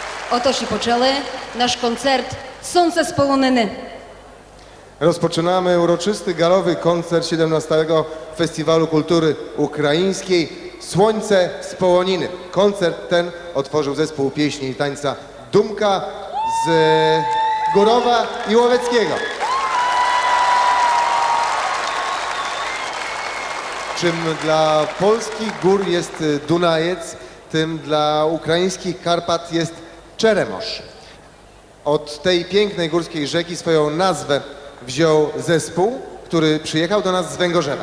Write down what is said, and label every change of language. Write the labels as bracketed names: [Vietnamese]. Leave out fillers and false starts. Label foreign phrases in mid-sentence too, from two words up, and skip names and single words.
[Ukrainian] Отож і почали наш концерт «Сонце з полонини». [Polish] Rozpoczynamy uroczysty galowy koncert 17. Festiwalu Kultury Ukraińskiej Słońce z Połoniny. Koncert ten otworzył zespół pieśni i tańca Dumka z Górowa i Łoweckiego. Czym dla polskich gór jest Dunajec, tym dla ukraińskich Karpat jest Czeremosz. Od tej pięknej górskiej rzeki swoją nazwę wziął zespół, który przyjechał do nas z Węgorzewa.